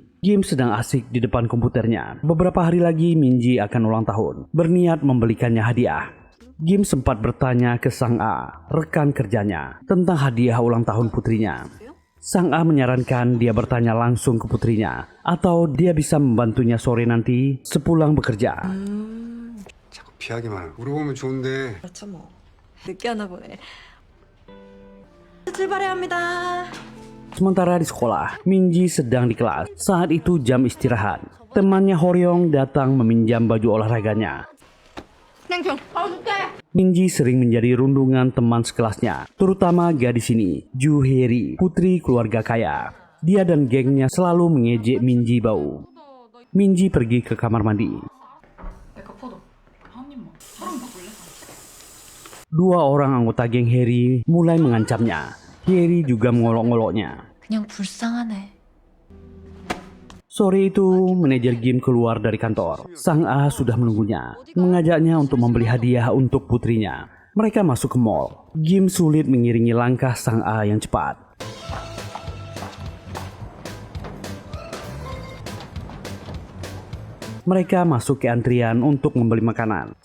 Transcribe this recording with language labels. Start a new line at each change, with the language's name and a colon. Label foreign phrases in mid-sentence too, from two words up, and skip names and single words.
Indonesian: Gim sedang asik di depan komputernya. Beberapa hari lagi Minji akan ulang tahun. Berniat membelikannya hadiah. Gim sempat bertanya ke Sang A, rekan kerjanya, tentang hadiah ulang tahun putrinya. Sang A menyarankan dia bertanya langsung ke putrinya, atau dia bisa membantunya sore nanti sepulang bekerja.
Korean: 자꾸 비하기만 하고 물어보면 좋은데. 그렇죠 뭐. 늦게 하나 보네. 출발해야 합니다.
Indonesian: Sementara di sekolah, Minji sedang di kelas. Saat itu jam istirahat. Temannya Horyong datang meminjam baju olahraganya. Minji sering menjadi rundungan teman sekelasnya, terutama gadis ini, Ju Heri, putri keluarga kaya. Dia dan gengnya selalu mengejek Minji bau. Minji pergi ke kamar mandi. Dua orang anggota geng Heri mulai mengancamnya. Heri juga mengolok-ngoloknya.
Korean: 그냥 불쌍하네.
Indonesian: Sore itu, manajer Gim keluar dari kantor. Sang A sudah menunggunya, mengajaknya untuk membeli hadiah untuk putrinya. Mereka masuk ke mall. Gim sulit mengiringi langkah Sang A yang cepat. Mereka masuk ke antrian untuk membeli makanan.